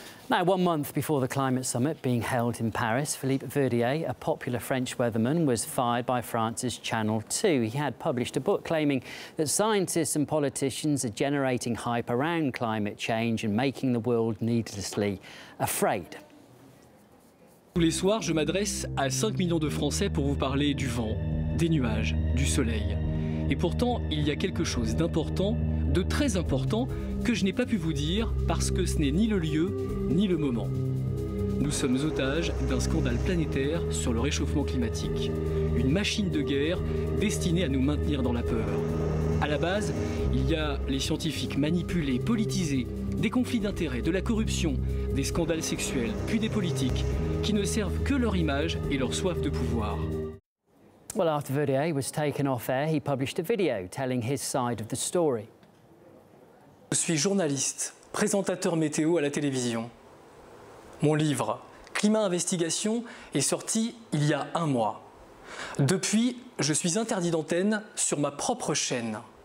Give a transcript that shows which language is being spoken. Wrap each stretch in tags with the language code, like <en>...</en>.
<en>Now, 1 month before the climate summit being held in Paris, Philippe Verdie, a popular French weatherman, was fired by France's Channel 2. He had published a book claiming that scientists and politicians are generating hype around climate change and making the world needlessly afraid.</en> <fr>Tous les soirs, je m'adresse à 5 millions de Français pour vous parler du vent, des nuages, du soleil. Et pourtant, il y a quelque chose d'important, de très important, que je n'ai pas pu vous dire parce que ce n'est ni le lieu, ni le moment. Nous sommes otages d'un scandale planétaire sur le réchauffement climatique. Une machine de guerre destinée à nous maintenir dans la peur. À la base, il y a les scientifiques manipulés, politisés, des conflits d'intérêts, de la corruption, des scandales sexuels, puis des politiques qui ne servent que leur image et leur soif de pouvoir.</fr> <en>Well, after Verdie was taken off air, he published a video telling his side of the story.</en> <fr>Je suis journaliste, présentateur météo à la télévision. Mon livre, Climat Investigation, est sorti il y a 1 mois. Depuis, je suis interdit d'antenne sur ma propre chaîne.</fr>